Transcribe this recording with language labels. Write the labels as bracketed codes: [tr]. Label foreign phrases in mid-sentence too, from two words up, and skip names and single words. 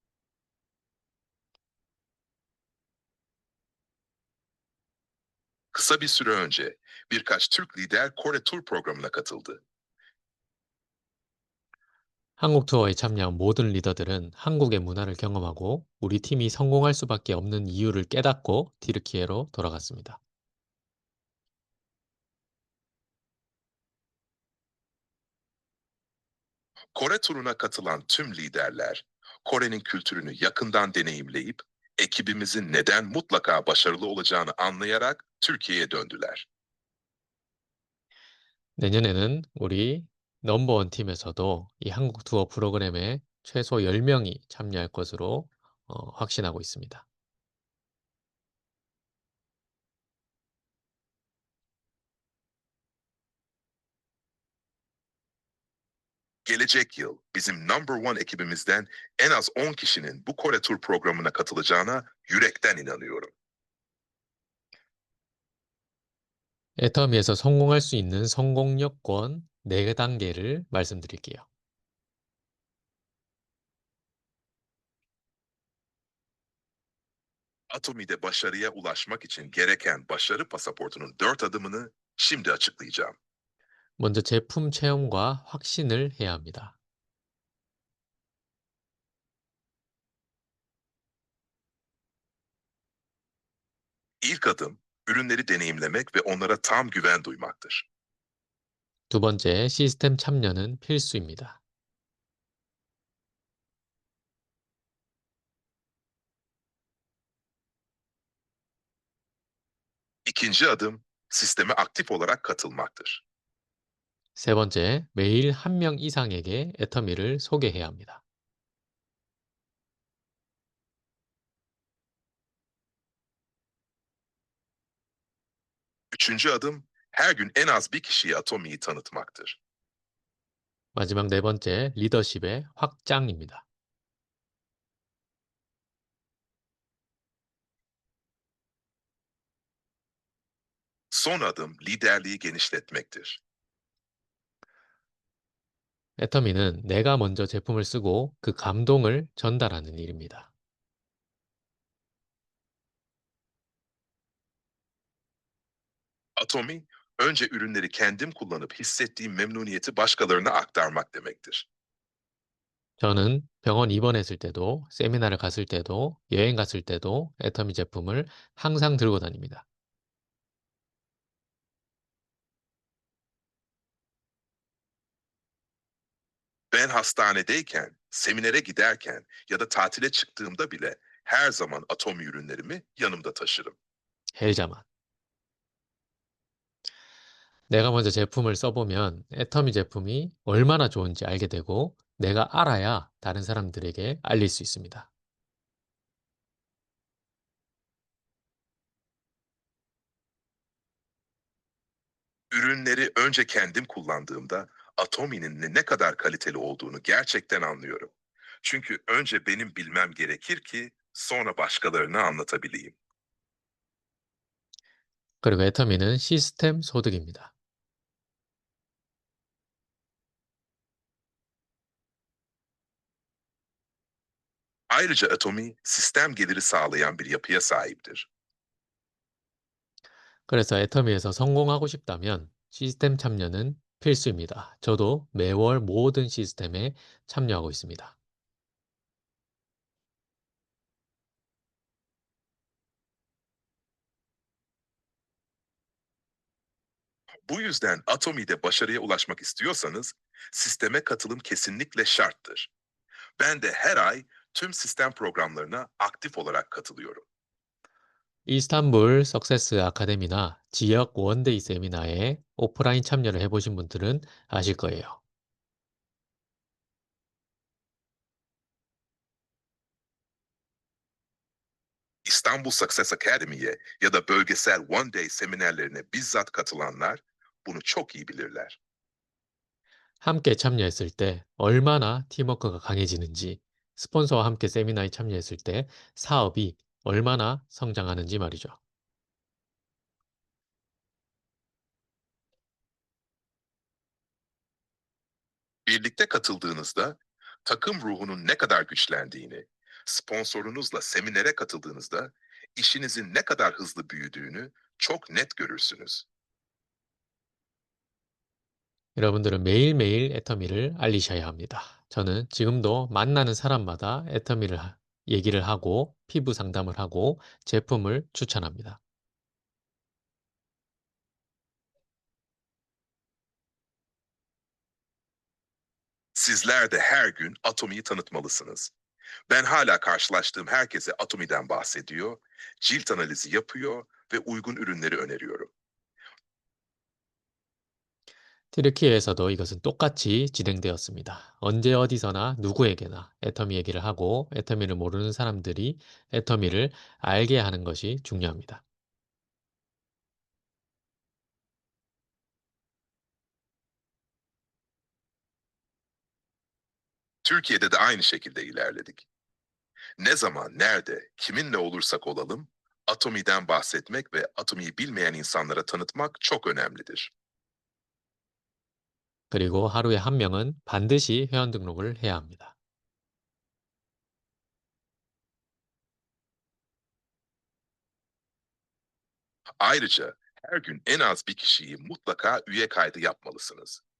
[tr] Kısa bir süre önce birkaç Türk lider Kore Tur programına katıldı. [ko] 한국 투어에 참여한 모든 리더들은 한국의 문화를 경험하고 우리 팀이 성공할 수밖에 없는 이유를 깨닫고 티르키예로 돌아갔습니다. [tr] Kore turuna katılan tüm liderler, Kore'nin kültürünü yakından deneyimleyip, ekibimizin neden mutlaka başarılı olacağını anlayarak Türkiye'ye döndüler. [ko] 내년에는 우리 넘버원 팀에서도 이 한국 투어 프로그램에 최소 10명이 참여할 것으로 확신하고 있습니다. [tr] Gelecek yıl bizim [en] number one [tr] ekibimizden en az 10 kişinin bu Kore Tur programına katılacağına yürekten inanıyorum. [ko] 애터미에서 성공할 수 있는 성공 여건 4단계를 말씀드릴게요. [tr] Atomi'de başarıya ulaşmak için gereken başarı pasaportunun 4 adımını şimdi açıklayacağım. [ko] 먼저 제품 체험과 확신을 해야 합니다. [tr] İlk adım, ürünleri deneyimlemek ve onlara tam güven duymaktır. [ko] 두 번째, 시스템 참여는 필수입니다. [tr] İkinci adım, sisteme aktif olarak katılmaktır. [ko] 세 번째, 매일 한 명 이상에게 애터미를 소개해야 합니다. [tr] Üçüncü adım, her gün en az bir kişiye Atomi'yi tanıtmaktır. [ko] 마지막 네 번째, 리더십의 확장입니다. [tr] Son adım, liderliği genişletmektir. [ko] 애터미는 내가 먼저 제품을 쓰고 그 감동을 전달하는 일입니다. [tr] Atomi, önce ürünleri kendim kullanıp hissettiğim memnuniyeti başkalarına aktarmak demektir. [ko] 저는 병원 입원했을 때도, 세미나를 갔을 때도, 여행 갔을 때도 애터미 제품을 항상 들고 다닙니다. [tr] Ben hastanedeyken, seminere giderken ya da tatile çıktığımda bile her zaman Atomi ürünlerimi yanımda taşırım. 헬자만. [ko] 내가 먼저 제품을 써보면 애터미 제품이 얼마나 좋은지 알게 되고 내가 알아야 다른 사람들에게 알릴 수 있습니다. [tr] Ürünleri önce kendim kullandığımda Atomi'nin ne kadar kaliteli olduğunu gerçekten anlıyorum. Çünkü önce benim bilmem gerekir ki sonra başkalarına anlatabileyim. [ko] 그리고 애터미는 시스템 소득입니다. [tr] Ayrıca Atomi sistem geliri sağlayan bir yapıya sahiptir. [ko] 그래서 애터미에서 성공하고 싶다면 시스템 참여는 필수입니다. 저도 매월 모든 시스템에 참여하고 있습니다. [tr] Bu yüzden Atomi'de başarıya ulaşmak istiyorsanız sisteme katılım kesinlikle şarttır. Ben de her ay tüm sistem programlarına aktif olarak katılıyorum. [ko] 이스탄불 석세스 아카데미나 지역 원데이 세미나에 오프라인 참여를 해보신 분들은 아실 거예요. [tr] İstanbul Success Academy'ye ya da bölgesel One Day seminerlerine bizzat katılanlar bunu çok iyi bilirler. [ko] 함께 참여했을 때 얼마나 팀워크가 강해지는지, 스폰서와 함께 세미나에 참여했을 때 사업이 얼마나 성장하는지 말이죠. [tr] Birlikte katıldığınızda takım ruhunun ne kadar güçlendiğini, sponsorunuzla seminere katıldığınızda işinizin ne kadar hızlı büyüdüğünü çok net görürsünüz. [ko] 여러분들은 매일매일 애터미를 알리셔야 합니다. 저는 지금도 만나는 사람마다 얘기를 하고 피부 상담을 하고 제품을 추천합니다. [tr] Sizler de her gün Atomi'yi tanıtmalısınız. Ben hala karşılaştığım herkese Atomi'den bahsediyor, cilt analizi yapıyor ve uygun ürünleri öneriyorum. [ko] 튀르키예에서도 이것은 똑같이 진행되었습니다. 언제 어디서나 누구에게나 애터미 얘기를 하고 애터미를 모르는 사람들이 애터미를 알게 하는 것이 중요합니다. [tr] Türkiye'de de aynı şekilde ilerledik. Ne zaman, nerede, kiminle olursak olalım, Atomi'den bahsetmek ve Atomi'yi bilmeyen insanlara tanıtmak çok önemlidir. [ko] 그리고 하루에 한 명은 반드시 회원 등록을 해야 합니다. [tr] Ayrıca her gün en az bir kişiyi mutlaka üye kaydı yapmalısınız.